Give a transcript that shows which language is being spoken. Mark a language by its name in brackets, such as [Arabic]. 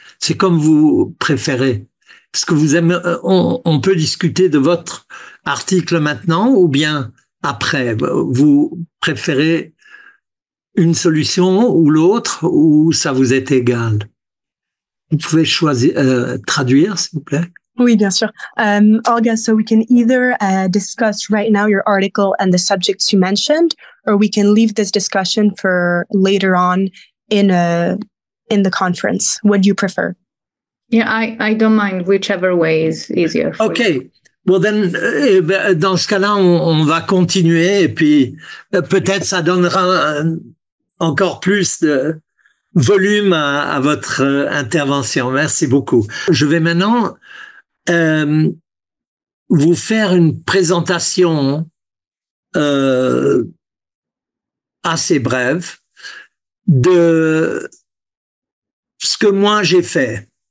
[French] C'est comme vous préférez. Est-ce que vous aimez, on peut discuter de votre article maintenant ou bien après? Vous préférez une solution ou l'autre, ou ça vous est égal? Vous pouvez choisir, traduire, s'il vous plaît? Oui, bien sûr. [English] Olga, so we can either discuss right now your article and the subjects you mentioned, or we can leave this discussion for later on in the conference. What do you prefer? Yeah, I don't mind, whichever way is easier for you. Okay. Well, then, [French] dans ce cas-là, on va continuer et puis peut-être ça donnera encore plus de volume à votre intervention. Merci beaucoup. Je vais maintenant vous faire une présentation assez brève de ce que moi j'ai fait.